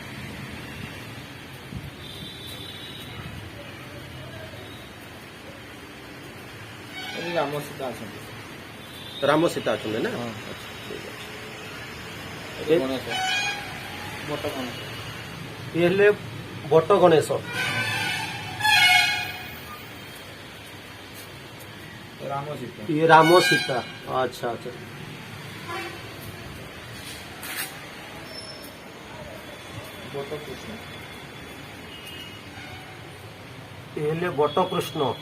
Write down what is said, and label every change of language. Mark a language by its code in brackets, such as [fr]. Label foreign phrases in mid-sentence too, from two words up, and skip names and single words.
[or] ରାମ ସୀତା ଅଛନ୍ତି। ରାମ ସୀତା ଅଛନ୍ତି ନା? ଏ ହେଲେ ବଟ ଗଣେଶ। [hi] ये राम सीता। अच्छा अच्छा। ये बट कृष्ण।